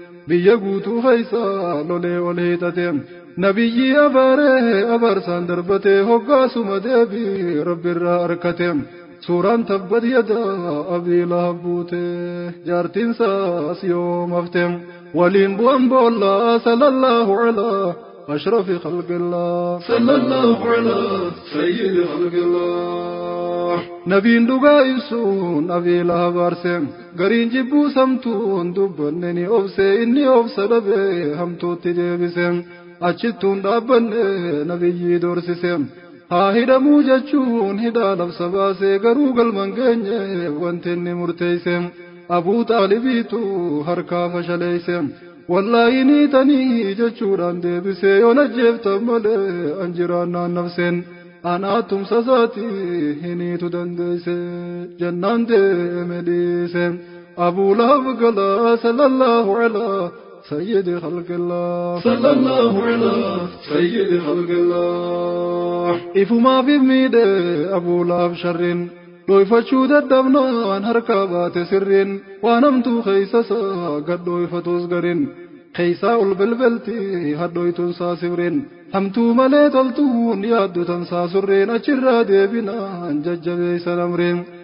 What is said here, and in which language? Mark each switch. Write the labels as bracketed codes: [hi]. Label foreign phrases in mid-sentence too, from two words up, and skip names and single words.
[om] Biyya guutuu keeysa lolee ol hiixate. Nabiyyii abaaree abaarsaan darbate. Hoggaasuma deebii Rabbirraa arkate. Suuraan tabbat yada Abii Lahab buute. Jaartiin isaas yoom hafte. Waliin bu'an boolla [ar] صلى الله على أشرف خلق الله. صلى الله على سيد خلق الله. [om] Nabiin dhugaa ibsuun Abii Lahab aarse. Gariin jibbuu samtuun dubbanne ni obse. Inni obsa dhabe hamtuutti deebise. Achittuun dhaabbanne nabiyyii doorsise. Haa hidhamuu jechuun hidhaa labsa baase. Garuu galman geenye wanti inni murteeyse. Abuu Xaalibiitu harkaa fashaleeyse. Wallaahi ni tanii jechuudhaan deebise. Yoon ajjeeftan malee an jiraannaan nafseen. Anaa tumsa isaati hiniitu dandeeyse. Jannaan deeme dhiise. Abuu Lahab gala [ar] صلى الله على سيد خلق الله. صلى الله على سيد خلق الله. [om] Ifumaaf hin miidhe Abuu Lahab sharrin. Dhoyfachuu dadhabnaan harkaa baate sirriin. Waan hamtuu keeysa isaa gad dhoyfatus garin. Keeysaa ol belbelti hadhoytun saa sibrin. Hamtuu malee toltuun yaaddu tan saa surreen. Achirraa deebinaan jajjabeeysan amreen.